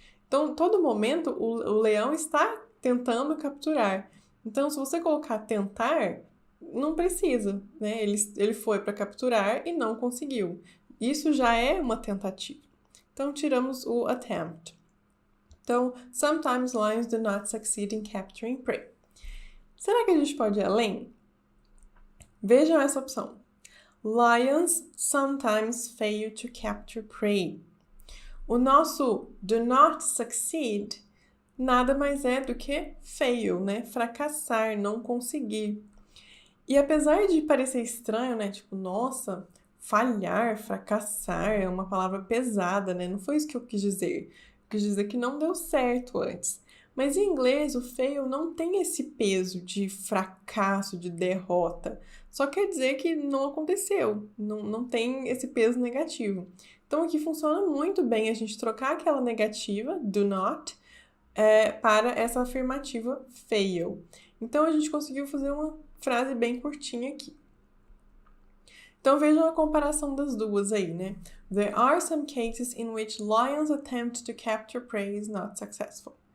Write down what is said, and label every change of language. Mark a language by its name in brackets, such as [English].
[Portuguese] Então, todo momento, o leão está tentando capturar. Então, se você colocar tentar, não precisa, né? Ele foi para capturar e não conseguiu. Isso já é uma tentativa. Então, tiramos o attempt. [English] Então, sometimes lions do not succeed in capturing prey. [Portuguese] Será que a gente pode ir além? Vejam essa opção. [English] Lions sometimes fail to capture prey. [Portuguese] O nosso [English] do not succeed [Portuguese] nada mais é do que fail, né? Fracassar, não conseguir. E apesar de parecer estranho, né? Tipo, nossa, falhar, fracassar é uma palavra pesada, né? Não foi isso que eu quis dizer. Eu quis dizer que não deu certo antes. Mas em inglês, o fail não tem esse peso de fracasso, de derrota. Só quer dizer que não aconteceu, não tem esse peso negativo. Então aqui funciona muito bem a gente trocar aquela negativa, do not, para essa afirmativa fail. Então a gente conseguiu fazer uma frase bem curtinha aqui. Então vejam a comparação das duas aí, né? [English] There are some cases in which lions attempt to capture prey is not successful.